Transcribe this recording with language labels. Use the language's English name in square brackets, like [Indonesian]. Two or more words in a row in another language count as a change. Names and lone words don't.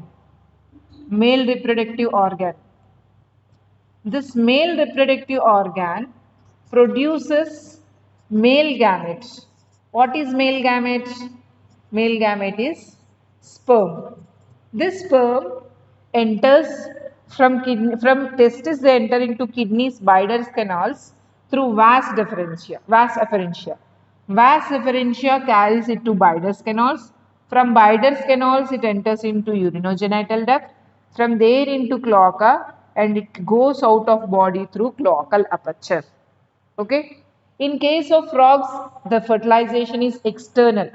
[English] Male reproductive organ. This male reproductive organ produces male gamete. What is male gamete? Male gamete is sperm. This sperm enters from testis, they enter into kidneys, Biders canals through vas deferentia. Vas efferentia carries it to Biders canals. From Biders canals, it enters into urinogenital duct. From there into cloaca, and it goes out of body through cloacal aperture. Okay. In case of frogs, the fertilization is external.